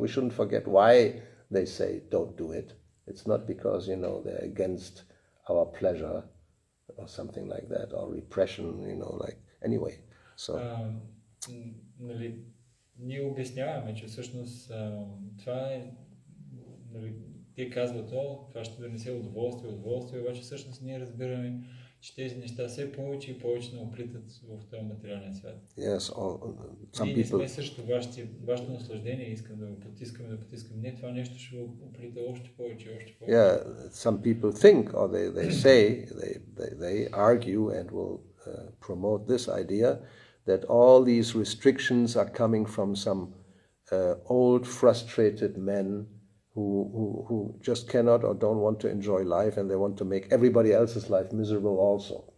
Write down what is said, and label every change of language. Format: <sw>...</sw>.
<en>We shouldn't forget why they say don't do it. It's not because, they're against our pleasure or something like that, or repression, anyway. So</en> <bg>Нали, ние обясняваме, че всъщност това е, нали, те казват, това ще донесе удоволствие, обаче всъщност ние разбираме, че тези неща все повече и повече не оплитат в този материален свят.</bg> <en>Yes,</en> <bg>Ние не сме срещу вашето наслаждение, искам да го потискаме. Не, това нещо ще го оплита още повече.</bg> <en>Yeah, some people think, or they say, they argue and will promote this idea that all these restrictions are coming from some old, frustrated men who just cannot or don't want to enjoy life, and they want to make everybody else's life miserable also.</en>